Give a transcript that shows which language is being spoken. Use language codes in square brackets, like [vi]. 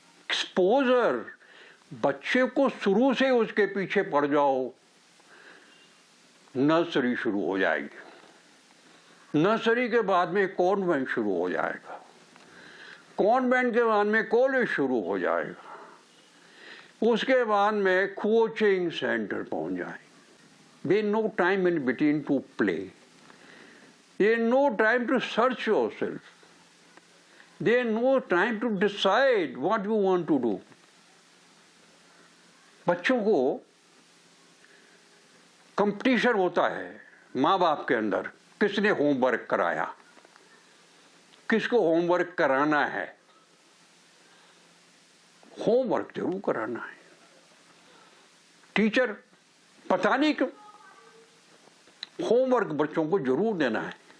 [hi] Exposure, बच्चे को शुरू से उसके पीछे पड़ जाओ, नर्सरी शुरू हो जाएगी। नर्सरी के बाद में कॉन्वेंट शुरू हो जाएगा। कॉन्वेंट के बाद में कॉलेज शुरू हो जाएगा। उसके बाद में कोचिंग सेंटर पहुंच जाएंगे। [en] There is no time in between to play. There is no time to search yourself. There is no time to decide what you want to do. [hi] बच्चों को कंपटीशन होता है माँ बाप के अंदर, किसने होमवर्क कराया, किसको होमवर्क कराना है। होमवर्क जरूर कराना है। टीचर पता नहीं क्यों होमवर्क बच्चों को जरूर देना है।